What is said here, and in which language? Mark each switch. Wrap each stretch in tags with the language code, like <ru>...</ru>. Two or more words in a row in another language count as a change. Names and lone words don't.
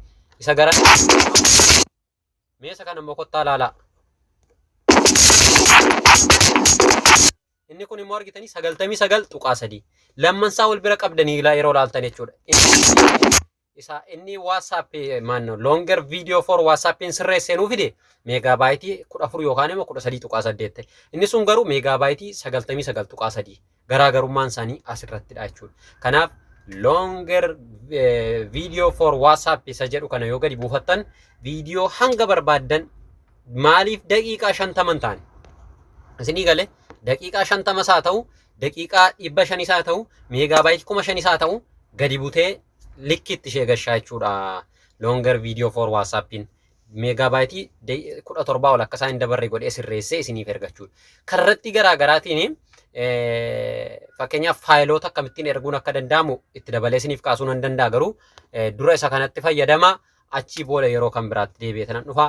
<om>Isa gara meesa kana immoo kottaa ilaala. Inni kun immoo argitanii 99 tuqaa 3 lammansaa wal bira qabdanii yeroo ilaaltan jechuudha. Isa inni WhatsApp maanno longer video for WhatsAppin sirreessee nuu fide meegaabaaytii 14 yookaan immoo 13 tuqaa 8. Inni sun garuu meegaabaaytii 99 tuqaa 3 garaagarummaan isaanii asirrattidha jechuudha. Kanaaf longer video for WhatsApp isa jedhu kana yoo gadi buufattan viidiyoo hanga barbaaddan maaliif daqiiqaa 50 ta'an isinii galee daqiiqaa 50 isaa ta'u daqiiqaa 500 isaa ta'u meegaabaaytii 5,000 isaa ta'u gadi butee likkitti ishee gashaa jechuudha. Longer video for WhatsAppin meegaabaaytii 17 ol akka isaan hin dabarre godhee sirreessee isiniif ergachuudha. Karratti garaagaraatiin fakkeenyaaf faayiloota akkamittiin erguun akka danda'amu itti dabalee isiniif kaasuu nan danda'a garuu dura isa kanatti fayyadama achii booda yeroo kan biraatti deebi'etan dhufa.</om>